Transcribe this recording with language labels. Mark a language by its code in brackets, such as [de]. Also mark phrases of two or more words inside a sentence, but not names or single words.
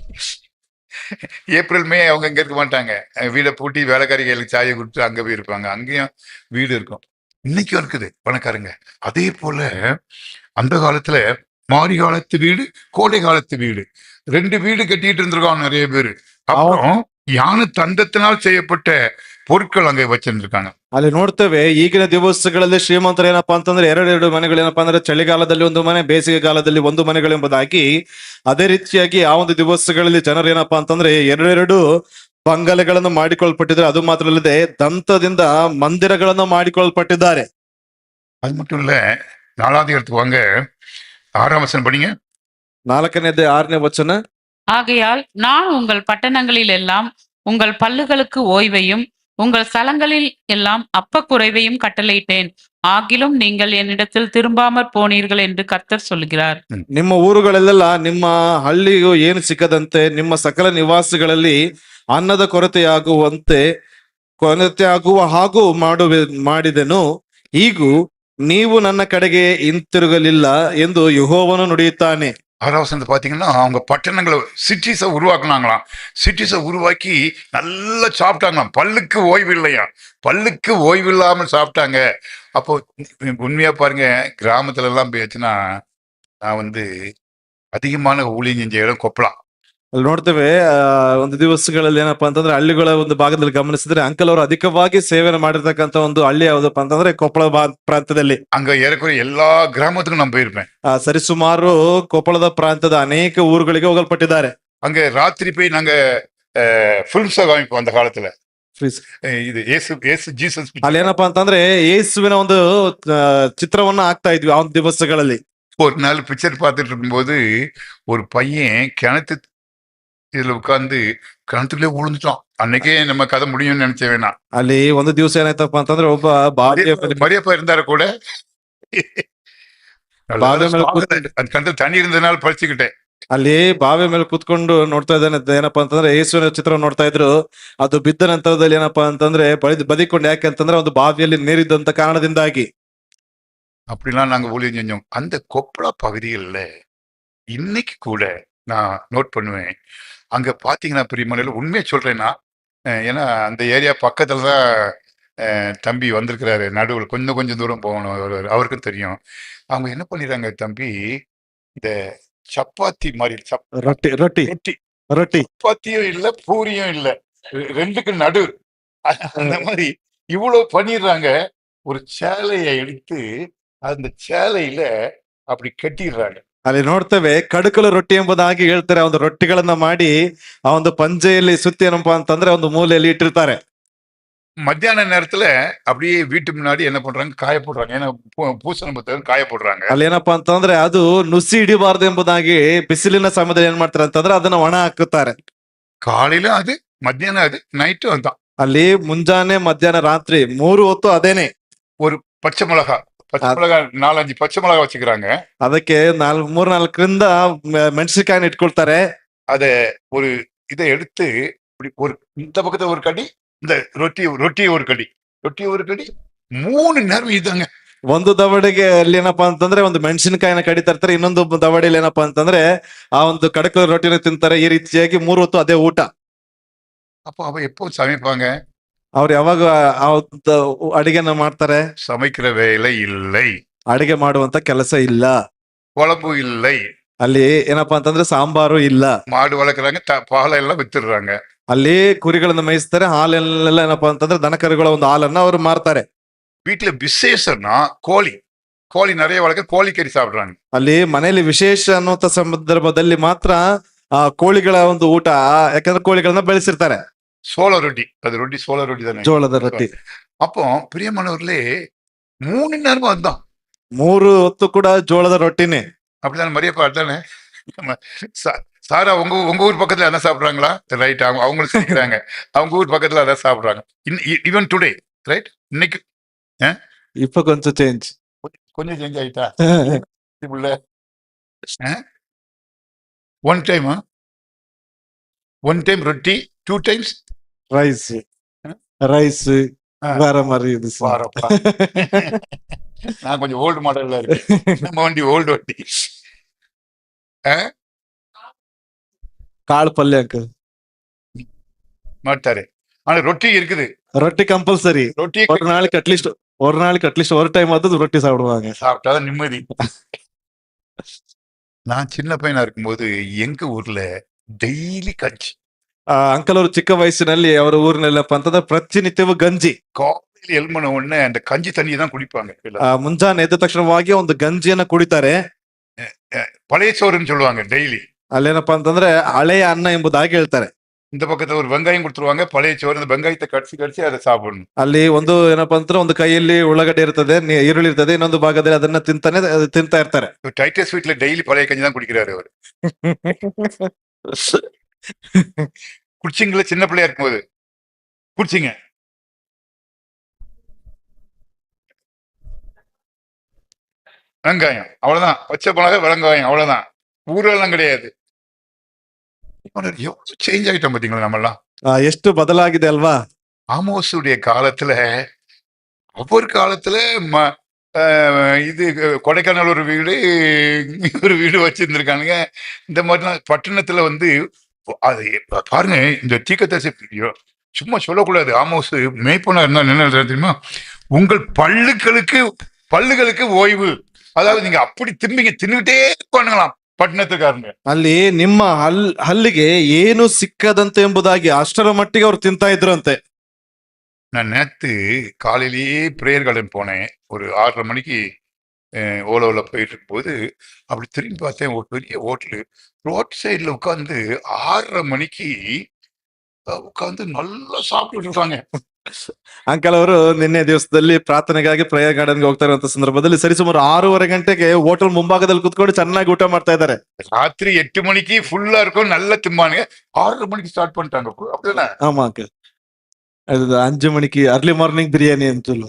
[ta] ஏப்ரல் மே அவங்க இங்க இருக்க மாட்டாங்க. வீடை பூட்டி வேலைக்காரிகளுக்கு சாயை கொடுத்து அங்க போயிருப்பாங்க. அங்கேயும் வீடு இருக்கும். இன்னைக்கும் இருக்குது பணக்காரங்க. அதே போல அந்த காலத்துல மாரி காலத்து வீடு, கோடை காலத்து வீடு, 2 வீடு கட்டிட்டு இருந்திருக்காங்க நிறைய பேரு. அப்புறம் யானை தந்தத்தினால் செய்யப்பட்ட பொருட்கள் அங்க வச்சிருந்திருக்காங்க. [kn] ಅಲ್ಲಿ ನೋಡ್ತೇವೆ ಈಗಿನ ದಿವಸಗಳಲ್ಲಿ ಶ್ರೀಮಂತರು ಏನಪ್ಪಾ ಅಂತಂದ್ರೆ ಎರಡೆರಡು ಮನೆಗಳೇನಪ್ಪಾ ಅಂದ್ರೆ ಚಳಿಗಾಲದಲ್ಲಿ ಒಂದು ಮನೆ, ಬೇಸಿಗೆ ಕಾಲದಲ್ಲಿ ಒಂದು ಮನೆಗಳೆಂಬುದಾಗಿ, ಅದೇ ರೀತಿಯಾಗಿ ಆ ಒಂದು ದಿವಸಗಳಲ್ಲಿ ಜನರು ಏನಪ್ಪಾ ಅಂತಂದ್ರೆ ಎರಡೆರಡು ಬಂಗಲೆಗಳನ್ನು ಮಾಡಿಕೊಳ್ಪಟ್ಟಿದ್ದಾರೆ. ಅದು ಮಾತ್ರ ಅಲ್ಲದೆ ದಂತದಿಂದ ಮಂದಿರಗಳನ್ನು ಮಾಡಿಕೊಳ್ಪಟ್ಟಿದ್ದಾರೆ. [ta] அது மட்டும் இல்ல, 4வது இடத்துக்கு வாங்க, 6ஆம் வசனம் படிங்க. [kn] 4ನೇ 6ನೇ ವಚನ. [ta] ஆகையால் நான் உங்கள் பட்டணங்களில் எல்லாம் உங்கள் பல்லுகளுக்கு ஓய்வையும் உங்கள் ஸ்தலங்களில் எல்லாம் அப்பக்குறைவையும் கட்டளையிட்டேன். ஆகிலும் நீங்கள் என்னிடத்தில் திரும்பாமற் போனீர்கள் என்று கர்த்தர் சொல்கிறார். [kn] ನಿಮ್ಮ ಊರುಗಳಲ್ಲೆಲ್ಲ ನಿಮ್ಮ ಹಳ್ಳಿಗೂ ಏನು ಸಿಕ್ಕದಂತೆ ನಿಮ್ಮ ಸಕಲ ನಿವಾಸಗಳಲ್ಲಿ ಅನ್ನದ ಕೊರತೆಯಾಗುವ ಹಾಗೂ ಮಾಡಿದೆನು. ಈಗೂ ನೀವು ನನ್ನ ಕಡೆಗೆ ಹಿಂತಿರುಗಲಿಲ್ಲ ಎಂದು ಯೆಹೋವನು ನುಡಿಯುತ್ತಾನೆ. [ta] 6ஆம் வசனத்தை பாத்தீங்கன்னா, அவங்க பட்டணங்களை சிட்டிஸை உருவாக்குனாங்களாம். சிட்டிஸை உருவாக்கி நல்லா சாப்பிட்டாங்களாம். பல்லுக்கு ஓய்வு இல்லையா, பல்லுக்கு ஓய்வு இல்லாமல் சாப்பிட்டாங்க. அப்போ உண்மையா பாருங்க, கிராமத்துல எல்லாம் போயாச்சுன்னா, நான் அதிகமான ஊழியம் செஞ்ச இடம் கொப்பளா. [kn] ಅಲ್ಲಿ ನೋಡ್ತೇವೆ ಒಂದು ದಿವಸಗಳಲ್ಲಿ ಏನಪ್ಪಾ ಅಂತಂದ್ರೆ ಹಳ್ಳಿಗಳ ಒಂದು ಭಾಗದಲ್ಲಿ ಗಮನಿಸಿದ್ರೆ ಅಂಕಲ್ ಅವರು ಅಧಿಕವಾಗಿ ಸೇವೆಯನ್ನು ಮಾಡಿರ್ತಕ್ಕಂಥ ಒಂದು ಹಳ್ಳಿ ಯಾವ್ದಪ್ಪ ಅಂತಂದ್ರೆ ಕೊಪ್ಪಳ ಪ್ರಾಂತ್ಯದಲ್ಲಿ. [ta] அங்க ஏறக்குறைய எல்லா கிராமத்துக்கும் நான் போயிருப்பேன். [kn] ಸರಿಸುಮಾರು ಕೊಪ್ಪಳದ ಪ್ರಾಂತ್ಯದ ಅನೇಕ ಊರುಗಳಿಗೆ ಹೋಗಲ್ಪಟ್ಟಿದ್ದಾರೆ. [ta] அங்க ராத்திரி போய் நாங்க ஃபிலிம்ஸை காமிப்போம் அந்த காலத்துல. இது ஏசு ஜீசஸ். [kn] ಅಲ್ಲಿ ಏನಪ್ಪಾ ಅಂತಂದ್ರೆ ಯೇಸುವಿನ ಒಂದು ಚಿತ್ರವನ್ನ ಹಾಕ್ತಾ ಇದ್ವಿ ಆ ಒಂದು ದಿವಸಗಳಲ್ಲಿ. [ta] ஒரு நாள் பிக்சர் பார்த்துட்டு இருக்கும்போது ஒரு பையன் இதுல உட்கார்ந்து கிணத்துக்குள்ளே விழுந்துட்டான். அன்னைக்கே நம்ம கதை முடியும்னு நினைச்ச வேணாம். [kn] ಅಲ್ಲಿ ಒಂದು ದಿವಸ ಏನಾಯ್ತಪ್ಪ ಅಂತಂದ್ರೆ ಒಬ್ಬ [ta] மரியப்பா இருந்தாரு கூட. அந்த கணத்துல தண்ணி இருந்ததுனால பறிச்சுக்கிட்டேன். [kn] ಅಲ್ಲಿ ಬಾವಿ ಮೇಲೆ ಕೂತ್ಕೊಂಡು ನೋಡ್ತಾ ಇದ್ದಾನೆ. ಏನಪ್ಪಾ ಅಂತಂದ್ರೆ ಯೇಸುವಿನ ಚಿತ್ರ ನೋಡ್ತಾ ಇದ್ರು. ಅದು ಬಿದ್ದ ನಂತರದಲ್ಲಿ ಏನಪ್ಪಾ ಅಂತಂದ್ರೆ ಬದಿಕೊಂಡು, ಯಾಕೆ ಅಂತಂದ್ರೆ ಒಂದು ಬಾವಿಯಲ್ಲಿ ನೀರಿದ್ದಂತ ಕಾರಣದಿಂದಾಗಿ. [ta] அப்படிலாம் நாங்க ஊழியம் செஞ்சோம். அந்த கொப்பளா பகுதிகளில் இன்னைக்கு கூட நான் நோட் பண்ணுவேன். அங்க பாத்தீங்கன்னா பிரியமலையில உண்மையை சொல்றேன்னா, ஏன்னா அந்த ஏரியா பக்கத்துல தான் தம்பி வந்திருக்கிறாரு. நடுவில் கொஞ்சம் தூரம் போகணும், அவருக்கும் தெரியும். அவங்க என்ன பண்ணிடுறாங்க தம்பி, இந்த சப்பாத்தி மாதிரி ரொட்டி சப்பாத்தியும் இல்ல, பூரியும் இல்ல, ரெண்டுக்கு நடு, அந்த மாதிரி இவ்வளவு பண்ணிடுறாங்க. ஒரு சேலையை எடுத்து அந்த சேலையில அப்படி கட்டிடுறாங்க. [kn] ಅಲ್ಲಿ ನೋಡ್ತೇವೆ ಕಡಕಲು ರೊಟ್ಟಿ ಎಂಬುದಾಗಿ ಹೇಳ್ತಾರೆ. ಒಂದು ರೊಟ್ಟಿಗಳನ್ನ ಮಾಡಿ ಆ ಒಂದು ಪಂಜೆಯಲ್ಲಿ ಸುತ್ತಿ ಏನಪ್ಪಾ ಅಂತಂದ್ರೆ ಒಂದು ಮೂಲೆಯಲ್ಲಿ ಇಟ್ಟಿರ್ತಾರೆ. [ta] மத்தியான நேரத்துல அப்படியே வீட்டு முன்னாடி என்ன பண்றாங்க, காய போடுறாங்க. ஏன்னா பூசண புத்தகம் காய போடுறாங்க. [kn] ಅಲ್ಲಿ ಏನಪ್ಪಾ ಅಂತಂದ್ರೆ ಅದು ನುಸಿ ಹಿಡಿಬಾರ್ದು ಎಂಬುದಾಗಿ ಬಿಸಿಲಿನ ಸಮಯದಲ್ಲಿ ಏನ್ ಮಾಡ್ತಾರೆ ಅಂತಂದ್ರೆ ಅದನ್ನ ಒಣ ಹಾಕುತ್ತಾರೆ. [ta] காலையில அது, மத்தியானம் அது, நைட்டும் அதுதான். [kn] ಅಲ್ಲಿ ಮುಂಜಾನೆ ಮಧ್ಯಾಹ್ನ ರಾತ್ರಿ 3 ಹೊತ್ತು ಅದೇನೆ. [ta] ஒரு பச்சை மிளகா 4-5 பச்சை மிளகா வச்சுக்கிறாங்க. [kn] ಅದಕ್ಕೆ 3-4 ಮೆಣಸಿನಕಾಯಿನ ಇಟ್ಕೊಳ್ತಾರೆ. [ta] அத ஒரு இதை எடுத்து இப்படி ஒரு இந்த பக்கத்துல ஒரு கடி, இந்த ரொட்டி ஒரு கடி 3 நேரம் இதாங்க. [kn] ಒಂದು ದವಡೆಗೆ ಅಲ್ಲಿ ಏನಪ್ಪಾ ಅಂತಂದ್ರೆ ಒಂದು ಮೆಣಸಿನಕಾಯಿನ ಕಡಿತಾ ಇರ್ತಾರೆ. ಇನ್ನೊಂದು ದವಡೆಯಲ್ಲಿ ಏನಪ್ಪಾ ಅಂತಂದ್ರೆ ಆ ಒಂದು ಕಡಕಲ ರೊಟ್ಟಿನ ತಿಂತಾರೆ. ಈ ರೀತಿಯಾಗಿ 3 ಹೊತ್ತು ಅದೇ ಊಟ. [ta] அப்போ அவ எப்போ சமைப்பாங்க? [kn] ಅವ್ರು ಯಾವಾಗ ಆ ಅಡಿಗೆನ ಮಾಡ್ತಾರೆ? [ta] சமைக்கிற வேலை இல்லை, [kn] ಅಡಿಗೆ ಮಾಡುವಂತ ಕೆಲಸ ಇಲ್ಲ, [ta] குழம்பு இல்லை. [kn] ಅಲ್ಲಿ ಏನಪ್ಪಾ ಅಂತಂದ್ರೆ ಸಾಂಬಾರು ಇಲ್ಲ. [ta] மாடு வளர்க்குறாங்க, பாலெல்லாம் வித்துடுறாங்க. [kn] ಅಲ್ಲಿ ಕುರಿಗಳನ್ನ ಮೇಯಿಸ್ತಾರೆ. ಹಾಲೆಲ್ಲ ಏನಪ್ಪಾ ಅಂತಂದ್ರೆ ದನಕರುಗಳ ಒಂದು ಹಾಲನ್ನ ಅವ್ರು ಮಾರ್ತಾರೆ. [ta] வீட்டுல விசேஷம்னா கோழி நிறைய வளர்க்க, கோழிக்கறி சாப்பிடுறாங்க. [kn] ಅಲ್ಲಿ ಮನೆಯಲ್ಲಿ ವಿಶೇಷ ಅನ್ನುವಂತ ಸಂದರ್ಭದಲ್ಲಿ ಮಾತ್ರ ಆ ಕೋಳಿಗಳ ಒಂದು ಊಟ, ಯಾಕಂದ್ರೆ ಕೋಳಿಗಳನ್ನ ಬೆಳೆಸಿರ್ತಾರೆ. [ta] சோள ரொட்டி, அது ரொட்டி சோள ரொட்டி தானே, [kn] ಜೋಳದ ರೊಟ್ಟಿ. [ta] அப்போ பிரியமானவர்களே 3 நேரமும் அதுதான். [kn] 3 ಹೊತ್ತು ಕೂಡ ಜೋಳದ ರೊಟ್ಟಿನೇ. [ta] அப்படிதானே மரியப்பா? தானே சாரா, உங்க ஊர் பக்கத்துல அதான் சாப்பிடுறாங்களா? ரைட், அவங்களும் சேர்க்கிறாங்க. அவங்க ஊர் பக்கத்துல அதான் சாப்பிடுறாங்க. [en] Even today, right? இன்னைக்கு [ta] இப்ப கொஞ்சம் சேஞ்ச் சேஞ்ச் ஆயிட்டா உள்ள. [en] one time [ta] ரொட்டி, 2 டைம்ஸ் ரைஸ் வேற மாதிரி இது. நான் கொஞ்சம் [en] old model-la [ta] இருக்கு. நம்ம வண்டி ஓல்டு வண்டி. [kn] ಕಾಳು ಪಲ್ಯ ಅಂಕಲ್ ಮಾಡ್ತಾರೆ. [ta] ஆனா ரொட்டி இருக்குது. ரொட்டி கம்பல்சரி. ரொட்டி ஒரு நாளைக்கு அட்லீஸ்ட் ஒரு டைம் ஆவது ரொட்டி சாப்பிடுவாங்க. சாப்பிட்டாதான் நிம்மதி. நான் சின்ன பையனா இருக்கும்போது எங்க ஊர்ல ಡೈಲಿ கஞ்சி. [kn] ಅಂಕಲ್ ಅವರು ಚಿಕ್ಕ ವಯಸ್ಸಿನಲ್ಲಿ ಅವರ ಊರಿನಲ್ಲಪ್ಪ ಅಂತಂದ್ರೆ ಪ್ರತಿನಿತ್ಯವೂ ಗಂಜಿ. [ta] காலையில் எழும்பின உடனே அந்த கஞ்சி தண்ணியை தான் குடிப்பாங்க எல்லாரும். [kn] ಮುಂಜಾನೆ ಎದ್ದ ತಕ್ಷಣವಾಗಿ ಒಂದು ಗಂಜಿಯನ್ನ ಕುಡಿತಾರೆ. [ta] பழைய சோறுன்னு சொல்லுவாங்க டெய்லி. [kn] ಅಲ್ಲೇನಪ್ಪಾ ಅಂತಂದ್ರೆ ಹಳೆಯ ಅನ್ನ ಎಂಬುದಾಗಿ ಹೇಳ್ತಾರೆ. [ta] இந்த பக்கத்துல ஒரு வெங்காயம் கொடுத்துருவாங்க, பழைய சோறு. அந்த வெங்காயத்தை கடிச்சு அதை சாப்பிடணும். [kn] ಅಲ್ಲಿ ಒಂದು ಏನಪ್ಪಾ ಅಂತಂದ್ರೆ ಒಂದು ಕೈಯಲ್ಲಿ ಉಳ್ಳಾಗಡ್ಡೆ ಇರ್ತದೆ, ಈರುಳ್ಳಿ ಇರ್ತದೆ, ಇನ್ನೊಂದು ಭಾಗದಲ್ಲಿ ಅದನ್ನ ತಿಂತಾ ಇರ್ತಾರೆ. [ta] டைட்டஸ் வீட்ல டெய்லி பழைய கஞ்சி தான் குடிக்கிறாரு அவர். குடிச்சிங்களா சின்ன பிள்ளையா இருக்கும்போது? குடிச்சிங்க. வெங்காயம் அவ்வளவுதான், பச்சை மிளகாய் வெங்காயம் அவ்வளவுதான், ஊரெல்லாம் கிடையாது. எவ்வளவு சேஞ்ச் ஆகிட்டோம் பாத்தீங்களா நம்ம எல்லாம். [kn] ಎಷ್ಟು ಬದಲಾಗಿದೆ ಅಲ್ವಾ? [ta] ஆமோசுடைய காலத்துல, ஒவ்வொரு காலத்துல இது கொடைக்கானல் ஒரு வீடு வச்சிருந்திருக்கானுங்க. இந்த மாதிரிலாம் பட்டணத்துல வந்து அது பாருங்க. இந்த தீர்க்கதரிசி சும்மா சொல்லக்கூடாது. ஆமோஸ் மேய்ப்பனா இருந்தா என்ன தெரியுமா? உங்கள் பல்லுகளுக்கு ஓய்வு. அதாவது நீங்க அப்படி தின்னுகிட்டே பண்ணுங்களாம் ಪಟ್ಟಣத்துக்காரங்க. [kn] ಅಲ್ಲಿ ನಿಮ್ಮ ಹಲ್ಲಿಗೆ ಏನು ಸಿಕ್ಕದಂತೆ ಎಂಬುದಾಗಿ ಅಷ್ಟರ ಮಟ್ಟಿಗೆ ಅವ್ರು ತಿಂತಾ ಇದ್ರಂತೆ. [ta] நான் நேத்து காலையிலேயே பிரேயர் கார்டன் போனேன். ஒரு 6:30 மணிக்கு ஓலோவில் போயிட்டு இருக்கும்போது அப்படி திரும்பி பார்த்தேன். ஒரு பெரிய ஹோட்டலு [en] road side-il [ta] உட்காந்து 6:30 மணிக்கு உட்காந்து நல்லா சாப்பிட்டுட்டு இருக்காங்க. [kn] ಅಂಕಲ್ ಅವರು ನಿನ್ನೆ ದಿವಸದಲ್ಲಿ ಪ್ರಾರ್ಥನೆಗಾಗಿ ಪ್ರೇಯರ್ ಗಾರ್ಡನ್ಗೆ ಹೋಗ್ತಾ ಇರುವಂತ ಸಂದರ್ಭದಲ್ಲಿ ಸರಿಸುಮಾರು 6:30 ಗಂಟೆಗೆ ಹೋಟೆಲ್ ಮುಂಭಾಗದಲ್ಲಿ ಕುತ್ಕೊಂಡು ಚೆನ್ನಾಗಿ ಊಟ ಮಾಡ್ತಾ ಇದ್ದಾರೆ. [ta] ராத்திரி 8 மணிக்கு ஃபுல்லா இருக்கும், நல்லா திம்பானுங்க. 6:30 மணிக்கு ஸ்டார்ட் பண்ணிட்டாங்க. அப்படிதானே? ஆமா ಅಂಕಲ್. அது 5 மணிக்கு [en] early morning [ta] பிரியாணி ಅಂತ சொல்லு.